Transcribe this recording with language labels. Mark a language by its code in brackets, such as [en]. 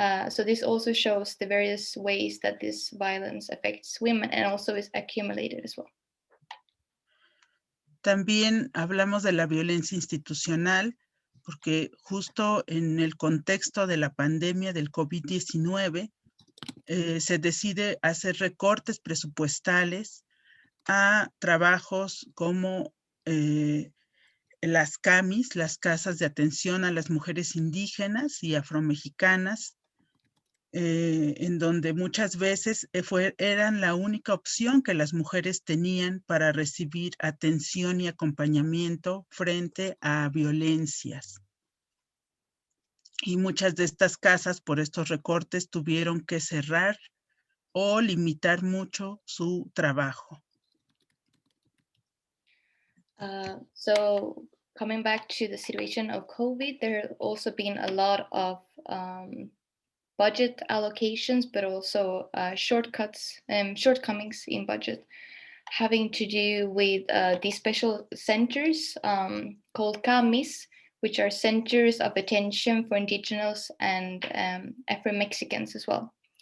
[en] So this also shows the various ways that this violence affects women and also is accumulated as well. [es] También hablamos de la violencia institucional, porque justo en el contexto de la pandemia del COVID-19, se decide hacer recortes presupuestales a trabajos como las CAMIS, las casas de atención a las mujeres indígenas y afromexicanas, en donde muchas veces eran la única opción que las mujeres tenían para recibir atención y acompañamiento frente a violencias. Y muchas de estas casas, por estos recortes, tuvieron que cerrar o limitar mucho su trabajo. [en] So coming back to the situation of COVID, there have also been a lot of budget allocations, but also shortcomings in budget having to do with these special centers called CAMIS, which are centers of attention for indigenous and Afro-Mexicans as well.